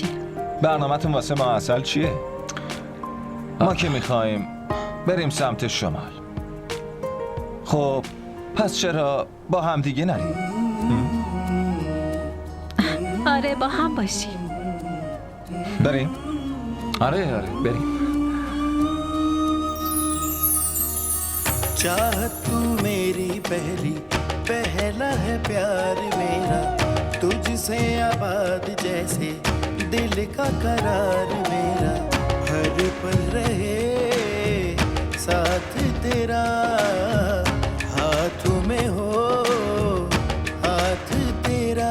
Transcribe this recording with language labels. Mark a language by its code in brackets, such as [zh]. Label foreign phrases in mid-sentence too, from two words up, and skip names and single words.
[fa] برنامه‌تون واسه ما اصل چیه؟ ما که میخوایم بریم سمت شمال. خب پس چرا با هم دیگه نریم؟ آره با هم باشیم. بریم؟ آره بریم. [hi] चाहत तू मेरी पहली, पहला है प्यार मेरा, तुझसे आबाद जैसे दिल का करार मेरा, हर पल रहे साथ तेरा, हाथों में हो हाथ तेरा।